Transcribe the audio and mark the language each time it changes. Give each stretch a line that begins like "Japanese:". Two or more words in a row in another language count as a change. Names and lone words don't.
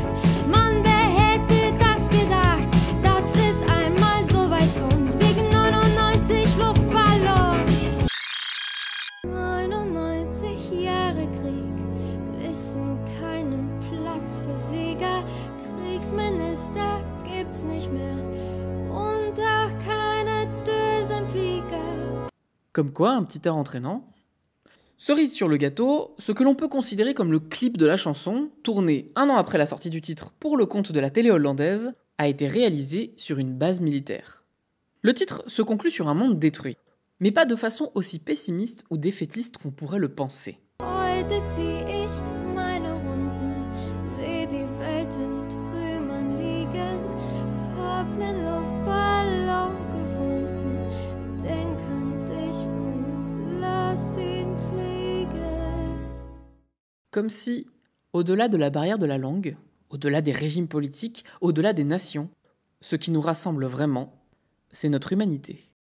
German: Mann, wer hätte das gedacht, dass es einmal so weit kommt, wegen 99 Luftballons. 99 Jahre Krieg wissen keinen Platz für Sieger, Kriegsminister gibt's nicht mehr und auch keine Düsenflieger.
French: Comme quoi, un petit air entraînant. Cerise sur le gâteau, ce que l'on peut considérer comme le clip de la chanson, tourné un an après la sortie du titre pour le compte de la télé hollandaise, a été réalisé sur une base militaire. Le titre se conclut sur un monde détruit, mais pas de façon aussi pessimiste ou défaitiste qu'on pourrait le penser.
German: Heute zieh ich meine Runden, seh die Welt in Trümmern liegen, hab nen Luftballon gefunden, denk an dich und lass ihn fliegen.
French: Comme si, au-delà de la barrière de la langue, au-delà des régimes politiques, au-delà des nations, ce qui nous rassemble vraiment, c'est notre humanité.